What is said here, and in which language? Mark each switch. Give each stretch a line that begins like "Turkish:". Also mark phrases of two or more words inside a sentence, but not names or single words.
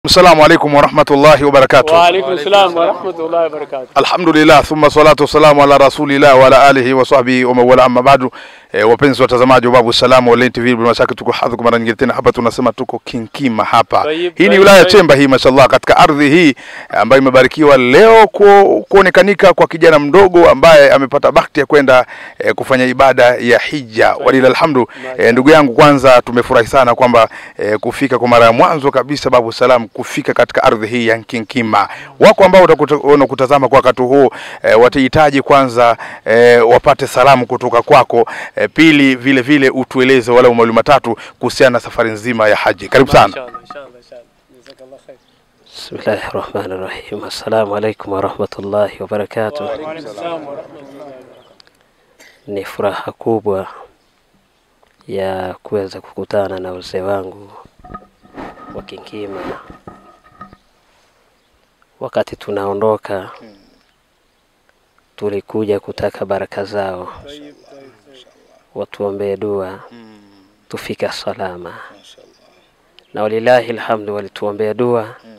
Arabic: السلام عليكم ورحمة الله وبركاته. وعليكم السلام ورحمة الله وبركاته. الحمد لله ثم صلاة والسلام على رسول الله وعلى آله وصحبه ومن والاه أما بعد.
Swahili: Wapenzi watazamaji wa Babu Salam wa Online TV, bila mashaka tuko hadhi kwa mara nyingine tena hapa, tunasema tuko Kinkima hapa. Hii ni wilaya Chemba hii, mashallah, katika ardhi hii ambayo imebarikiwa leo kuonekanika kwa kijana mdogo ambaye amepata bahati ya kwenda kufanya ibada ya hija.
Arabic: ولله الحمد.
Swahili: Ndugu yangu, kwanza tumefurahi sana kwamba kufika kwa mara ya mwanzo kabisa Babu Salam kufika katika ardhi hii ya Kinkima. Wako ambao wanakutazama kwa wakati huu watahitaji kwanza wapate salamu kutoka kwako. Pili vile vile utueleze wala mawili matatu kuhusiana na safari nzima ya haji. Karibu sana.
Arabic: جزاك الله خير. بسم الله الرحمن الرحيم السلام عليكم ورحمة الله وبركاته. وعليكم السلام ورحمة الله.
Swahili: Ni furaha kubwa ya kuweza kukutana na wazee wangu wa Kinkima. Wakati tunaondoka tulikuja kutaka baraka zao, watuombee dua tufika salama, na
Arabic: ولله الحمد
Swahili: walituombea dua.